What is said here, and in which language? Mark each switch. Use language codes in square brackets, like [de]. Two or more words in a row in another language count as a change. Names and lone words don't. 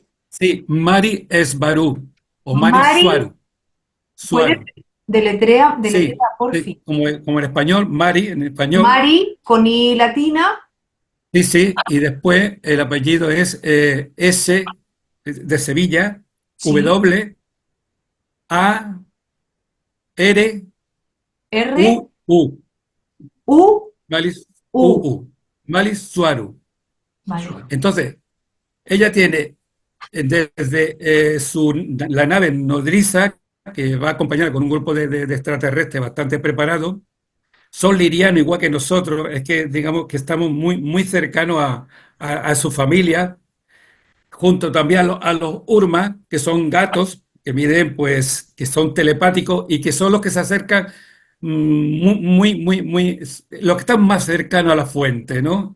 [es] sí, Mari Esbaru o Mari Mari, Suaru, ¿puedes Suaru, deletrea, sí, sí, porfi? como en español, Mari en español, Mari con I latina, sí, sí, y después el apellido es S de Sevilla, sí, W, A, R, R, U, U, U, Malis, U, U. U, Malis Suaru. Vale. Entonces, ella tiene desde la nave nodriza, que va acompañada con un grupo de extraterrestres bastante preparados, son lirianos igual que nosotros, es que digamos que estamos muy, muy cercanos a su familia, junto también a los Urma, que son gatos, que miden, pues, que son telepáticos y que son los que se acercan los que están más cercanos a la fuente, ¿no?